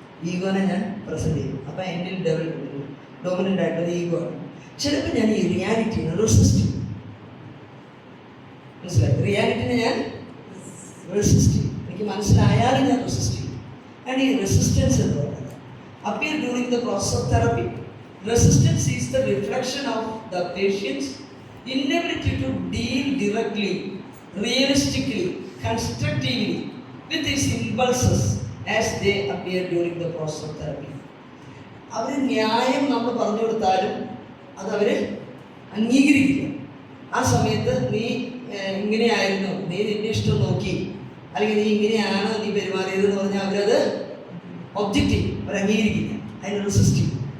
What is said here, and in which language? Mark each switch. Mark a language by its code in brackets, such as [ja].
[ml] ഈഗോനെ ഞാൻ പ്രസന്റ് ചെയ്യും. അപ്പം എൻ്റെ ഡോമിനൻ്റ് ആയിട്ടുള്ളത് ഈഗോ ആണ്. ചിലപ്പോൾ ഞാൻ ഈ റിയാലിറ്റിനെ റെസിസ്റ്റ് ചെയ്യും. മനസ്സിലായി? റിയാലിറ്റിനെ ഞാൻ റെസിസ്റ്റ് ചെയ്യും. എനിക്ക് മനസ്സിലായാലും ഞാൻ റെസിസ്റ്റ് ചെയ്യും. ആണ് ഈ റെസിസ്റ്റൻസ് എന്ന് പറയുന്നത്. [en] appear during the process of therapy. Resistance is the reflection of the patient's inability to deal directly, realistically, constructively with his impulses as they appear during the process of therapy. [ml] അവർ ന്യായം നമ്മൾ പറഞ്ഞു കൊടുത്താലും അത് അവർ അംഗീകരിക്കില്ല. ആ സമയത്ത് നീ ഇങ്ങനെയായിരുന്നു, നീ നിന്റെ ഇഷ്ടം നോക്കി, അല്ലെങ്കിൽ നീ ഇങ്ങനെയാണ് നീ പെരുമാറിയത് എന്ന് പറഞ്ഞാൽ അവരത് ഒബ്ജക്റ്റ് ചെയ്യും, അവർ അംഗീകരിക്കില്ല, അതിന് റെസിസ്റ്റ് ചെയ്യും.